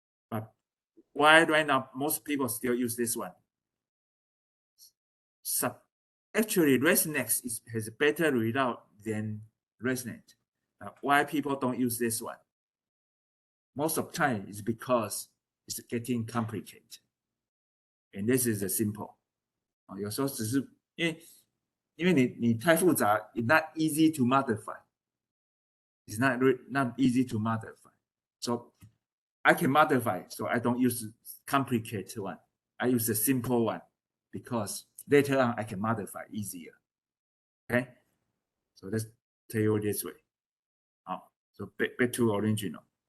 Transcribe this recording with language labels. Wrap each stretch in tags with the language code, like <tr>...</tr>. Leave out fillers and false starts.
<en>But why right now most people still use this one? Actually, ResNet has a better result than ResNet. Why people don't use this one? Most of the time is because it's getting complicated. And this is a simple.</en> <zh>有时候只是因为你太复杂</zh> <en>it's not easy to modify. It's not easy to modify. So I can modify, so I don't use complicated one. I use a simple one because later on I can modify easier. Okay, so let's tell you this way. So back to original.</en>